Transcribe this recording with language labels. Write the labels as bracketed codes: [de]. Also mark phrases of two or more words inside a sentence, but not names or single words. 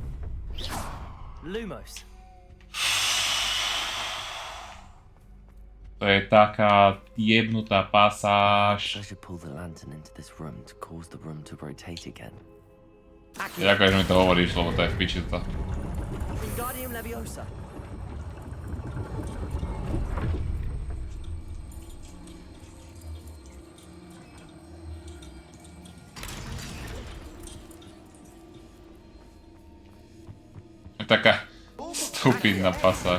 [sk] Lumos. To je taká jebnutá pasáž. [en] I should pull the lantern into this room to cause the room to rotate again. [sk] Ďakujem, že mi to hovoríš, lebo to je v piči to. Wingardium Leviosa. Je taká stupidná pasáž.